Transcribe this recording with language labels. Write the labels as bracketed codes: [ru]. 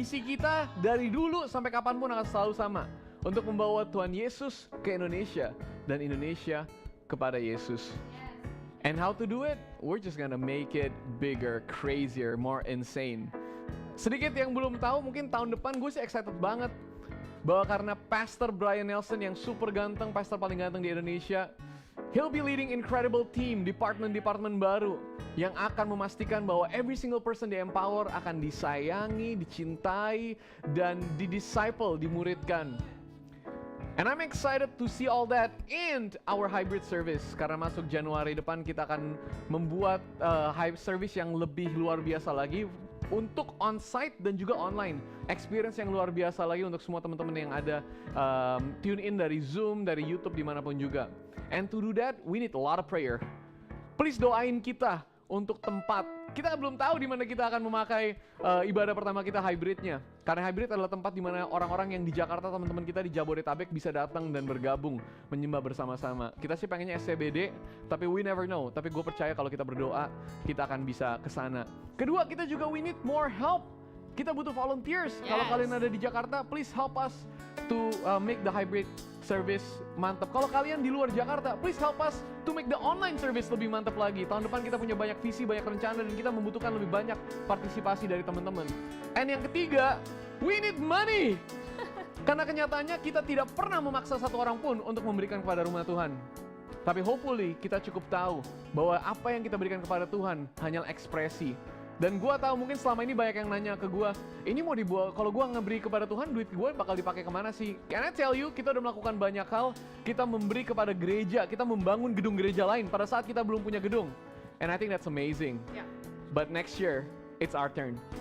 [id] Misi kita dari dulu sampai kapanpun akan selalu sama. Untuk membawa Tuhan Yesus ke Indonesia dan Indonesia kepada Yesus. [en] And how to do it? We're just gonna make it bigger, crazier, more insane. [id] Sedikit yang belum tahu, mungkin tahun depan gue sih excited banget bahwa karena Pastor Brian Nelson yang super ganteng, pastor paling ganteng di Indonesia, [en] he'll be leading incredible team, [id] department baru yang akan memastikan bahwa [en] every single person [id] di Empower akan disayangi, dicintai, dan di-disciple, dimuridkan. [en] And I'm excited to see all that in our hybrid service. [id] Karena masuk Januari depan kita akan membuat hybrid service yang lebih luar biasa lagi untuk on-site dan juga online. Experience yang luar biasa lagi untuk semua teman-teman yang ada tune in dari Zoom, dari YouTube, dimanapun juga. [en] And to do that, we need a lot of prayer. [id] Please doain kita untuk tempat. Kita belum tahu di mana kita akan memakai ibadah pertama kita hybridnya. Karena hybrid adalah tempat di mana orang-orang yang di Jakarta, teman-teman kita di Jabodetabek bisa datang dan bergabung menyembah bersama-sama. Kita sih pengennya SCBD, tapi [en] we never know. [id] Tapi gue percaya kalau kita berdoa, kita akan bisa ke sana. Kedua, kita juga [en] we need more help. [id] Kita butuh volunteers. Kalau kalian ada di Jakarta, [en] please help us to make the hybrid service mantap. [id] Kalau kalian di luar Jakarta, [en] please help us to make the online service [id] lebih mantap lagi. Tahun depan kita punya banyak visi, banyak rencana, dan kita membutuhkan lebih banyak partisipasi dari teman-teman. And yang ketiga, [en] we need money. [id] Karena kenyataannya kita tidak pernah memaksa satu orang pun untuk memberikan kepada rumah Tuhan. Tapi hopefully kita cukup tahu bahwa apa yang kita berikan kepada Tuhan hanyalah ekspresi. Dan gue tahu mungkin selama ini banyak yang nanya ke gue, ini mau dibuat, kalau gue ngeberi kepada Tuhan, duit gue bakal dipakai kemana sih? [en] Can I tell you, [id] kita udah melakukan banyak hal. Kita memberi kepada gereja, kita membangun gedung gereja lain pada saat kita belum punya gedung. [en] And I think that's amazing. But next year, it's our turn.